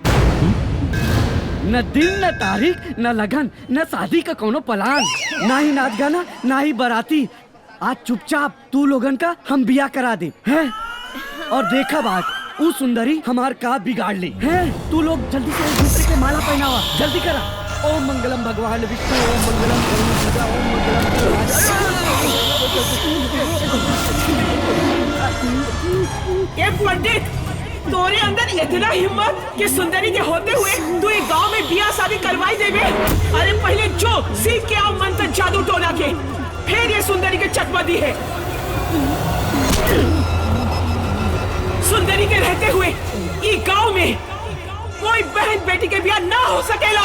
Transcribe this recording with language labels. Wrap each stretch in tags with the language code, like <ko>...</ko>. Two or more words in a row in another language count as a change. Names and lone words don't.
<bho>न दिन न तारीख न लगन न शादी का कोनो प्लान, ना ही नाच गाना ना ही बाराती। आज चुपचाप तू लोगन का हम बिया करा दे हैं? और देखा बात, वो सुंदरी हमार का बिगाड़ ली है। तू लोग जल्दी से एक दूसरे के माला पहनावा, जल्दी करा।</bho> <sa>ओम मंगलम भगवान विष्णु, ओम मंगलम गरुड़, ओम मंगलम।</sa> <bho>पंडित, तोरे अंदर इतना हिम्मत कि सुंदरी के होते हुए तू एक गांव में बिया शादी करवाई देवे? अरे पहले जो सीख के आओ मंत्र जादू टोना के, फिर ये सुंदरी के चकमा दी है। सुंदरी के रहते हुए ये गांव में कोई बहन बेटी के बिया ना हो सकेला।</bho>